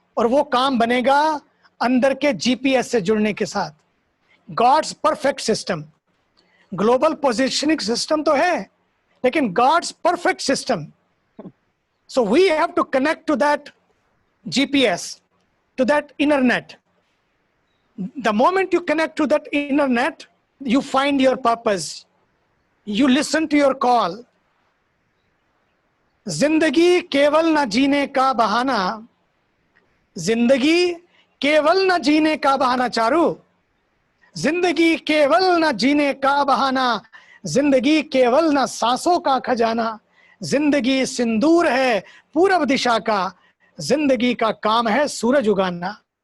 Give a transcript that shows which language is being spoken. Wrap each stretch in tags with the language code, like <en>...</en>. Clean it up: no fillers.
<hi>और वो काम बनेगा अंदर के जीपीएस से जुड़ने के साथ।</hi> <en>God's perfect system, global positioning system</en> <hi>तो है, लेकिन</hi> <en>God's perfect system, so we have to connect to that GPS, to that internet. The moment you connect to that internet, you find your purpose. You listen to your call.</en> <hi>जिंदगी केवल न जीने का बहाना, जिंदगी केवल न जीने का बहाना चारू, जिंदगी केवल न जीने का बहाना, जिंदगी केवल न सांसों का खजाना, जिंदगी सिंदूर है पूरब दिशा का, जिंदगी का काम है सूरज उगाना।</hi>